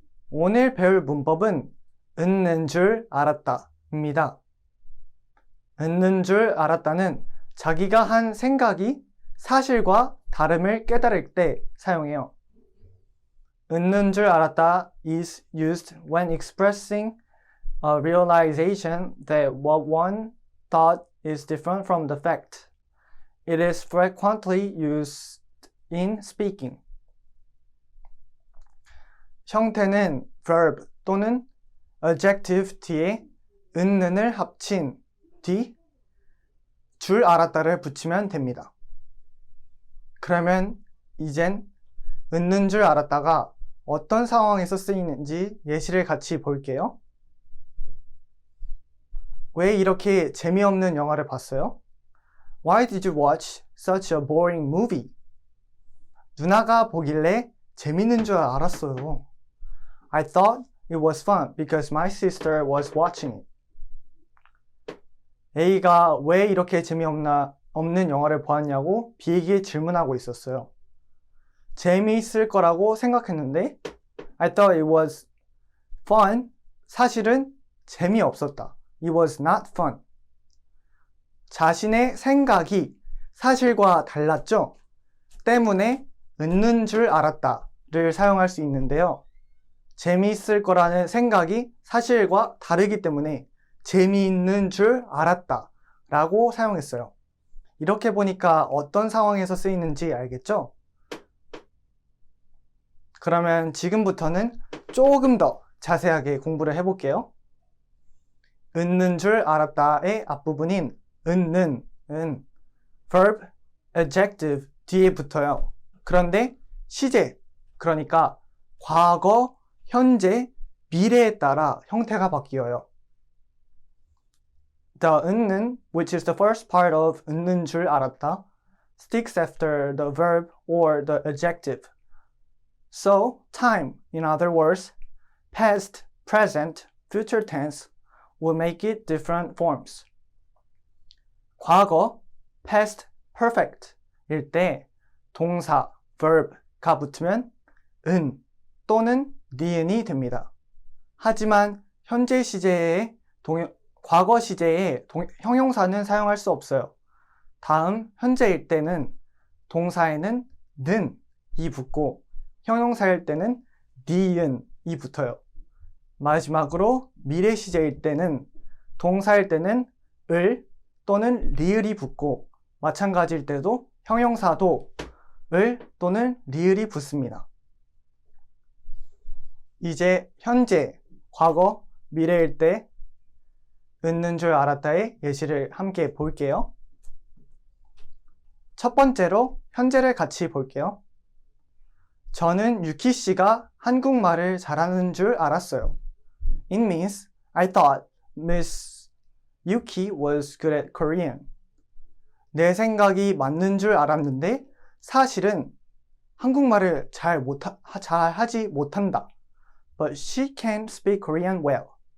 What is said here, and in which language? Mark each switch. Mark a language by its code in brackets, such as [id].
[ko] 오늘 배울 문법은 있는 줄 알았다입니다. 있는 줄 알았다는 자기가 한 생각이 사실과 다름을 깨달을 때 사용해요. 있는 줄 알았다 [en] is used when expressing a realization that what one thought is different from the fact. It is frequently used in speaking. [ko] 형태는 verb 또는 adjective 뒤에 있는을 합친 뒤 줄 알았다를 붙이면 됩니다. 그러면 이젠 있는 줄 알았다가 어떤 상황에서 쓰이는지 예시를 같이 볼게요. 왜 이렇게 재미없는 영화를 봤어요? [en] Why did you watch such a boring movie? [ko] 누나가 보길래 재밌는 줄 알았어요. [en] I thought it was fun because my sister was watching it. [ko] A가 왜 이렇게 재미없는 영화를 보았냐고 B에게 질문하고 있었어요. 재미있을 거라고 생각했는데 [en] I thought it was fun. [ko] 사실은 재미없었다. [en] It was not fun. [ko] 자신의 생각이 사실과 달랐죠? 때문에 있는 줄 알았다를 사용할 수 있는데요. 재미있을 거라는 생각이 사실과 다르기 때문에 재미있는 줄 알았다 라고 사용했어요. 이렇게 보니까 어떤 상황에서 쓰이는지 알겠죠? 그러면 지금부터는 조금 더 자세하게 공부를 해볼게요. 있는 줄 알았다의 앞부분인 있는은 verb, adjective 뒤에 붙어요. 그런데 시제, 그러니까 과거, 현재, 미래에 따라 형태가 바뀌어요. [en] The [ko] 있는, [en] which is the first part of [ko] 있는 줄 알았다, [en] sticks after the verb or the adjective. So, time, in other words, past, present, future tense, will make it different forms. [ko] 과거, [en] past perfect [ko] 일 때 동사, verb가 붙으면 은 또는 니은이 됩니다. 하지만 현재 시제에 과거 시제에 형용사는 사용할 수 없어요. 다음 현재일 때는 동사에는 는이 붙고 형용사일 때는 니은이 붙어요. 마지막으로 미래 시제일 때는 동사일 때는 을 또는 리을이 붙고 마찬가지일 때도 형용사도 을 또는 리을이 붙습니다. 이제 현재, 과거, 미래일 때 있는 줄 알았다의 예시를 함께 볼게요. 첫 번째로 현재를 같이 볼게요. 저는 유키 씨가 한국말을 잘하는 줄 알았어요. [en] It means I thought Miss Yuki was good at Korean. [ko] 내 생각이 맞는 줄 알았는데 사실은 한국말을 잘 하지 못한다. [en] But she can speak Korean well.